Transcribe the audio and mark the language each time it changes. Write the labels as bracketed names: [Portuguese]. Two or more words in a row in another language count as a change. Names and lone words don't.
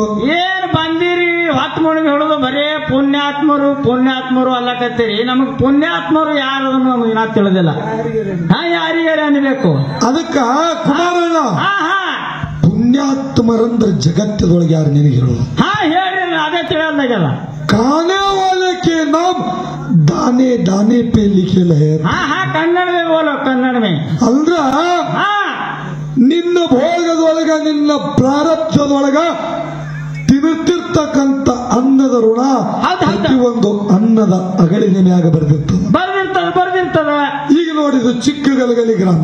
[Kannada] ಏನ್ ಬಂದಿರಿ ಹೊತ್ತು ಮುಳುಗಿ ಹೇಳುದು ಬರೇ ಪುಣ್ಯಾತ್ಮರು ಪುಣ್ಯಾತ್ಮರು ಅಲ್ಲಕತ್ತೀರಿ. ನಮಗ್ ಪುಣ್ಯಾತ್ಮರು ಯಾರದನ್ನು ನಮಗೆ ನಾ ತಿಳಿದಿಲ್ಲ. ಯಾರಿಗಾರ ಅನ್ಬೇಕು ಅದಕ್ಕ ಕುಮಾರಣ್ಣ, ಪುಣ್ಯಾತ್ಮರಂದ್ರ ಜಗತ್ತದೊಳಗೆ ಯಾರು ನಿನಗೆ ಹೇಳುದು? ಹೇಳಿ ಅದೇ ತಿಳಿಯಲ್ದಾಗಲ್ಲ. [Hindi] खाने वाले के नाम दाने दाने पे लिखे है. ಕನ್ನಡ में बोलो, ಕನ್ನಡ में. [Kannada] ಅಂದ್ರ ನಿನ್ನ ಭೋಗದೊಳಗ ನಿನ್ನ ಪ್ರಾರಬ್ಧದೊಳಗ ತಿನ್ನುತ್ತಿರ್ತಕ್ಕಂಥ ಅನ್ನದ ಋಣ ಪ್ರತಿಯೊಂದು ಅನ್ನದ ಅಗಳಿನ ಮ್ಯಾಗ ಬರೆದಿರ್ತದೆ. ಈಗ ನೋಡಿದ್ರು ಚಿಕ್ಕ ಗಲಗಲಿ ಗ್ರಾಮ.